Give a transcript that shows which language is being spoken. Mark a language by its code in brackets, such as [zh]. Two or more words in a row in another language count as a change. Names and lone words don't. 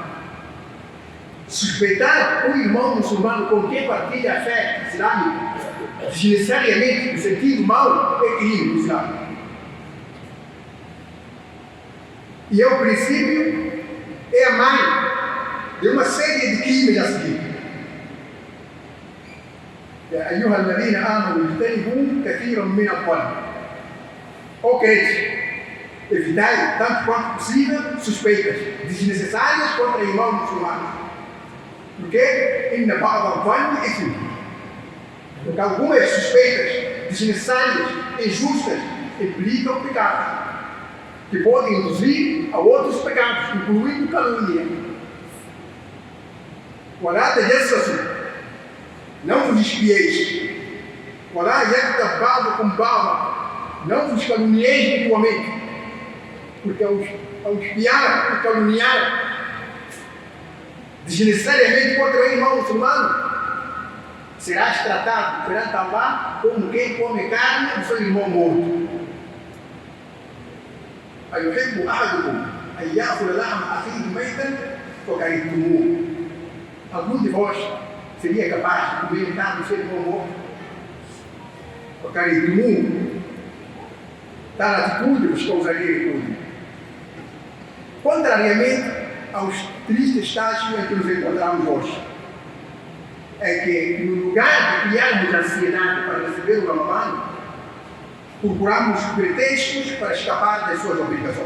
[pt] Suspeitar um irmão muçulmano com quem partilha a fé islâmica, desnecessariamente no sentido mau, é crime no Islã. E é o princípio, é a mãe de uma série de crimes a seguir. [ar] يا أيها الذين آمنوا اجتنبوا كثيرا من الظن. [pt] Ó crentes, evitai tanto quanto possível suspeitas desnecessárias contra irmãos muçulmanos. [ar] Porque إن بعض الظن إثم. [pt] Porque algumas suspeitas desnecessárias, injustas, implicam pecados que podem induzir a outros pecados, incluindo calúnia. [ar] ولا تجسسوا. [pt] Não vos espieis. [ar] ولا يغتب بعضكم بعضا. [pt] Não vos calumnieis mutuamente. Porque ao espiar e caluniar desnecessariamente contra o irmão muçulmano, serás tratado perante Allah como quem come carne do seu irmão morto. [ar] أيحب أحدكم أن يأكل لحم أخيه ميتا فكرهتموه. [pt] Algum de vós seria capaz de comer carne do seu irmão morto? [ar] فكرهتموه. [pt] Tal atitude vos causaria repúdio. Contrariamente aos tristes estágios em que nos encontramos hoje, é que no lugar de criarmos ansiedade para receber o Ramadã, procuramos pretextos para escapar das suas obrigações.